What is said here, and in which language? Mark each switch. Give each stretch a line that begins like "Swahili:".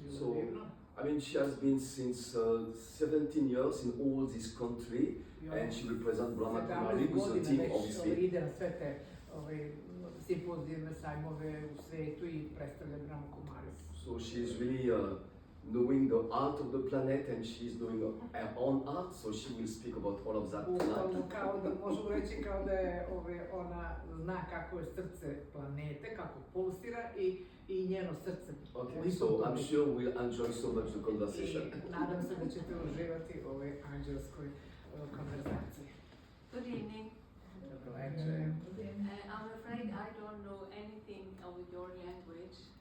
English: So, I mean, she has been since 17 years in all this country, and she represents Brahma Kumari with a team, obviously.
Serbian: Ide na sve te simpozijeme, sajmove u svetu i predstavlja Brahma Kumaris.
English: So she is really knowing the art of the planet, and she is doing her own art, so she will speak about all of that tonight.
Serbian: Kao da možemo reći kao da je ona zna kako je srce planete, kako pulsira i njeno srce.
English: Okay, so I'm sure we'll enjoy so much the conversation.
Serbian: Nadam se da ćete uživati u ovoj anđelskoj konverzaciji.
English: Good evening.
Serbian: Dobro večer.
English: I'm afraid I don't know anything of your language.